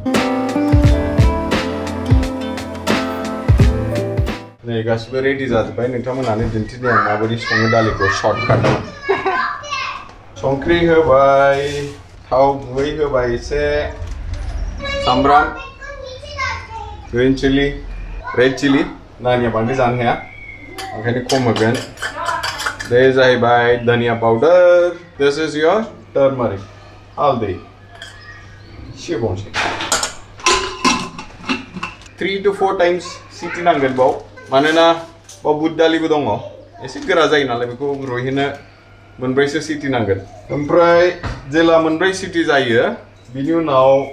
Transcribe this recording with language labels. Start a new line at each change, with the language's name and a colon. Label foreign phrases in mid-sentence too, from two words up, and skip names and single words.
Bodo: नै गासिबो रेडि जाजोब्बाय नोंथांमोनानो दिन्थिदों आं माबायदि सङो दालिखौ शर्टकाटआव संख्रि होबाय थाव गुबै होबाय एसे सामब्राम
English: green chili red chili
Bodo: नानिया बांद्राय जानो हाया ओंखायनो खम होगोन बे जाहैबाय धनिया पाउडार
English: this is your turmeric
Bodo: हालदै एसे बावनोसै
English: 3 to 4 times
Bodo: सिटी नांगोन बाव मानोना बाव बुद दालिबो दङ एसे गोरा जायो नालाय बेखौ रुइहोनो मोनब्रैसो सिटी नांगोन ओमफ्राय जेला मोनब्रै सिटी जायो बिनि उनाव